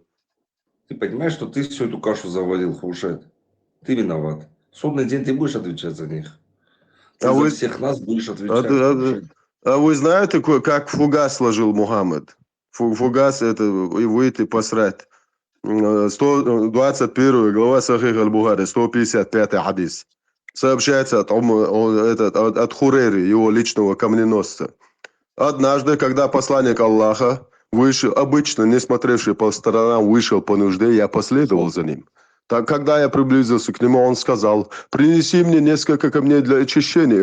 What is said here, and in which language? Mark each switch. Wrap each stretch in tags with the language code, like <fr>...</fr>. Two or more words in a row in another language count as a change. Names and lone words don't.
<ru>Ты понимаешь, что ты всю эту кашу завалил, Хушет? Ты виноват. В судный день ты будешь отвечать за них. Ты за всех нас будешь отвечать. А вы знаете, как фугас сложил Мухаммад? Фугас это и выйти посрать. 121 глава Сахих аль-Бухари, 155 хадис. Сообщается от Хурейри, его личного камненосца. Однажды, когда посланник Аллаха вышел, обычно не смотревший по сторонам, вышел по нужде, я последовал за ним. Так, когда я приблизился к нему, он сказал: принеси мне несколько камней для очищения.</ru>